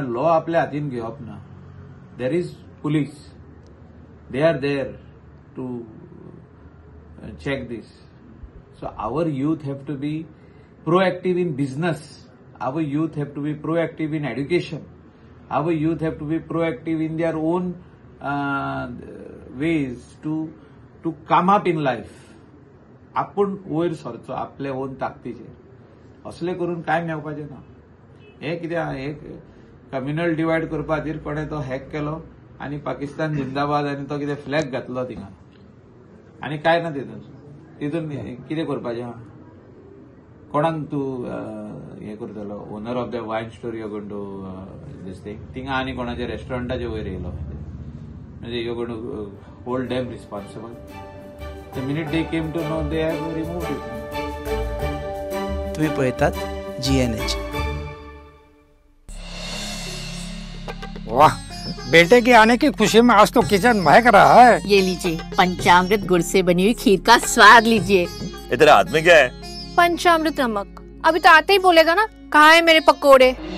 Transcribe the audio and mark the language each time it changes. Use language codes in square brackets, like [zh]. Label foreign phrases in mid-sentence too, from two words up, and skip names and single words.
[kok] लॉ आपल्या हातीन घेवप ना. [en] There is police. They are there to check this. So our youth have to be proactive in business. Our youth have to be proactive in education. Our youth have to be proactive in their own ways to come up in life. [kok] आपूण वयर सरचो आपले ओन ताकदीचेर. असले करून काय मेळपाचें ना. हे कितें हे [en] communal divide [kok] करपा खातीर कोणें तो हॅक केलो आनी पाकिस्तान जिंदाबाद आनी तो कितें फ्लॅग घातलो थिंगा आनी काय ना तितून कितें करपाचें आहा. कोणाक तू हे करतलो [en] owner of the wine store you going to this thing [kok] थिंगा आनी कोणाच्या रेस्टॉरंटाचे वयर येयलो म्हणजे [en] you going to hold them responsible the minute they came to know they have removed it. [kok] तुम्ही पळयतात GNH. [hi] वाह, बेटे के आने की खुशी में आज तो किचन महक रहा है. ये लीजिए पंचामृत गुड़ से बनी हुई खीर का स्वाद लीजिए. ये तेरे हाथ में क्या है? पंचामृत नमक. अभी तो आते ही बोलेगा ना कहाँ है मेरे पकोड़े.